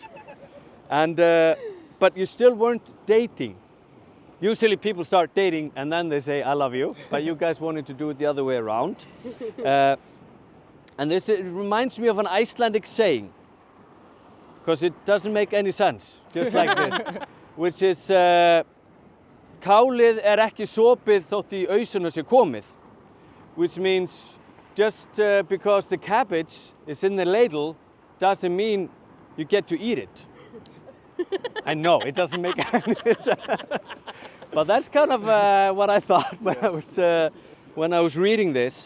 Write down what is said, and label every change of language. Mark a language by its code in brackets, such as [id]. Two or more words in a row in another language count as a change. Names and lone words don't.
[en] And, but you still weren't dating. Usually people start dating and then they say, I love you. But you guys wanted to do it the other way around. And it reminds me of an Icelandic saying, because it doesn't make any sense, just like this, which is, [is] Kálið ekki sopið þótt í ausuna sé komið, [en] which means just because the cabbage is in the ladle doesn't mean you get to eat it. I know, it doesn't make any sense. But that's kind of what I thought when I was reading this.